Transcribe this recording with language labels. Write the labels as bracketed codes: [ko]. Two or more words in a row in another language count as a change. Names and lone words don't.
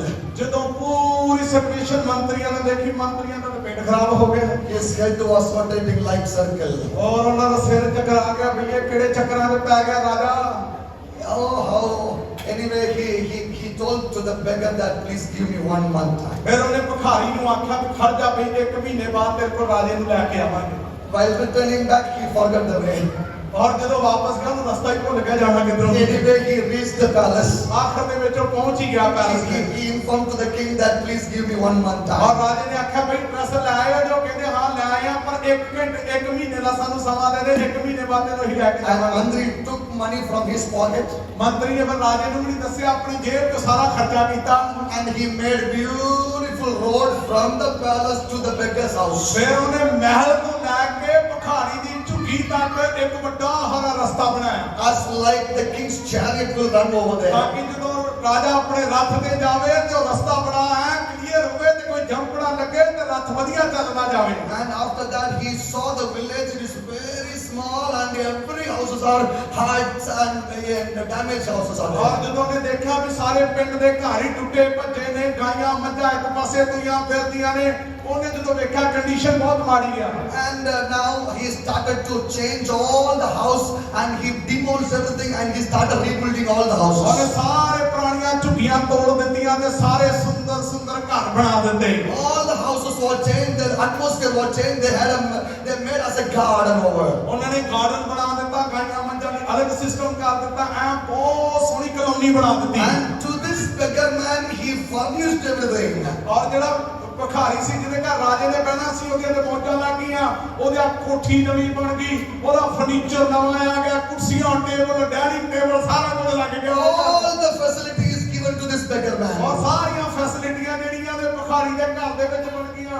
[pa] ਜਦੋਂ ਪੂਰੀ ਸਿਚੁਏਸ਼ਨ ਮੰਤਰੀਆਂ ਨੇ ਦੇਖੀ, ਮੰਤਰੀਆਂ ਦਾ ਤਾਂ ਪੇਟ ਖਰਾਬ ਹੋ ਗਿਆ। [en] His head was rotating like circle. [pa] ਔਰ ਉਹਨਾਂ ਦਾ ਸਿਰ ਚੱਕਰ ਆ ਗਿਆ ਵੀ ਇਹ ਕਿਹੜੇ ਚੱਕਰਾਂ 'ਚ ਪੈ ਗਿਆ ਰਾਜਾ। [en] Oh, how? Anyway, he told to the beggar that please give me 1 month time. [pa] ਫਿਰ ਉਹਨੇ ਭਿਖਾਰੀ ਨੂੰ ਆਖਿਆ ਵੀ ਖੜ ਜਾ ਬਈ 1 ਮਹੀਨੇ ਬਾਅਦ ਤੇਰੇ ਕੋਲ ਰਾਜੇ ਨੂੰ ਲੈ ਕੇ ਆਵਾਂਗੇ। [en] While returning back, he forgot the way. [pa] ਔਰ ਜਦੋਂ ਵਾਪਸ ਗਿਆ ਉਹਨੂੰ ਰਸਤਾ ਹੀ ਭੁੱਲ ਗਿਆ ਜਾਣਾ ਕਿੱਧਰੋਂ। [en] Anyway, he reached the palace. [pa] ਆਖਰ ਦੇ ਵਿੱਚ ਉਹ ਪਹੁੰਚ ਹੀ ਗਿਆ ਪੈਲਸ [en] He [pa] ਵਿੱਚ। [en] informed to the king that please give me 1 month [pa] ਔਰ [en] time. [pa] ਰਾਜੇ ਨੇ ਆਖਿਆ ਬਈ ਪੈਸੇ ਲੈ ਆਇਆ ਜੋ, ਕਹਿੰਦੇ ਹਾਂ ਲੈ ਆਇਆ, ਪਰ 1 ਘੰਟੇ 1 ਮਹੀਨੇ ਦਾ ਸਾਨੂੰ ਸਮਾਂ ਦੇ ਦੇ, 1 ਮਹੀਨੇ ਬਾਅਦ ਤੈਨੂੰ ਹੀ ਲੈ ਕੇ [en] And [pa] ਜਾਵਾਂਗੇ। [en] Mandri took money from his pocket [pa] ਮੰਤਰੀ ਨੇ ਫਿਰ ਰਾਜੇ ਨੂੰ ਵੀ ਨਹੀਂ ਦੱਸਿਆ, ਆਪਣੀ ਜੇਬ ਤੋਂ ਸਾਰਾ ਖਰਚਾ ਕੀਤਾ। [en] and he made beautiful road from the palace to the beggar's house. [pa] ਫਿਰ ਉਹਨੇ ਮਹਿਲ ਤੋਂ ਲੈ ਕੇ ਭਿਖਾਰੀ ਦੀ ਝੁੱਗੀ ਤੱਕ ਇੱਕ ਵੱਡਾ ਹਰਾ ਰਸਤਾ ਬਣਾਇਆ, [en] As like the king's chariot will run over [pa] ਤਾਂ [en] there. [pa] ਕਿ ਜਦੋਂ ਰਾਜਾ ਆਪਣੇ ਰੱਥ ਤੇ ਜਾਵੇ ਤੇ ਉਹ ਰਸਤਾ ਬੜਾ ਹੈ ਕਲੀਅਰ ਹੋਵੇ ਤੇ ਕੋਈ ਜੰਪ ਨਾ ਲੱਗੇ ਤੇ ਰੱਥ ਵਧੀਆ ਚੱਲਦਾ ਜਾਵੇ। [en] And after that he saw the village. It is very small and every houses are huts and damaged houses are [pa] ਔਰ [en] there. [pa] ਜਦੋਂ ਉਹਨੇ ਦੇਖਿਆ ਵੀ ਸਾਰੇ ਪਿੰਡ ਦੇ ਘਰ ਹੀ ਟੁੱਟੇ ਭੱਜੇ ਨੇ, ਗਾਈਆਂ ਮੱਝਾਂ ਇੱਕ ਪਾਸੇ ਤੁਰੀਆਂ ਫਿਰਦੀਆਂ ਨੇ, ਉਹਨੇ ਜਦੋਂ ਵੇਖਿਆ ਕੰਡੀਸ਼ਨ ਬਹੁਤ ਮਾੜੀ ਆ। [en] And now he started to change all the house and he demolished everything and he started rebuilding all the [pa] ਉਹਨੇ [en] houses. [pa] ਸਾਰੇ ਪੁਰਾਣੀਆਂ ਝੁੱਗੀਆਂ ਤੋੜ ਦਿੱਤੀਆਂ ਤੇ ਸਾਰੇ ਸੁੰਦਰ ਸੁੰਦਰ ਘਰ ਬਣਾ ਦਿੱਤੇ। [en] All the houses were changed, the atmosphere was changed. They made as a garden over. [pa] ਉਹਨਾਂ ਨੇ ਗਾਰਡਨ ਬਣਾ ਦਿੱਤਾ, ਗਾਈਆਂ ਮੱਝਾਂ ਲਈ ਅਲੱਗ ਸਿਸਟਮ ਕਰ ਦਿੱਤਾ, ਐ ਬਹੁਤ ਸੋਹਣੀ ਕਲੋਨੀ ਬਣਾ ਦਿੱਤੀ। [en] And to this beggar man he furnished everything. [pa] ਔਰ ਜਿਹੜਾ ਭਿਖਾਰੀ ਸੀ ਜਿਹਦੇ ਘਰ ਰਾਜੇ ਨੇ ਬਹਿਣਾ ਸੀ, ਉਹਦੀਆਂ ਤੇ ਮੌਜਾਂ ਲੱਗ ਗਈਆਂ, ਉਹਦੀ ਕੋਠੀ ਨਵੀਂ ਬਣ ਗਈ, ਉਹਦਾ ਫਰਨੀਚਰ ਨਵਾਂ ਆ ਗਿਆ, ਕੁਰਸੀਆਂ [en] table dining table [pa] ਸਾਰਾ ਕੁਝ ਲੱਗ ਗਿਆ। [en] All the facilities given to this beggar man. [pa] ਔਰ ਸਾਰੀਆਂ ਫੈਸਿਲਿਟੀਆਂ ਜਿਹੜੀਆਂ ਨੇ ਭਿਖਾਰੀ ਦੇ ਘਰ ਦੇ ਵਿੱਚ ਬਣ ਗਈਆਂ।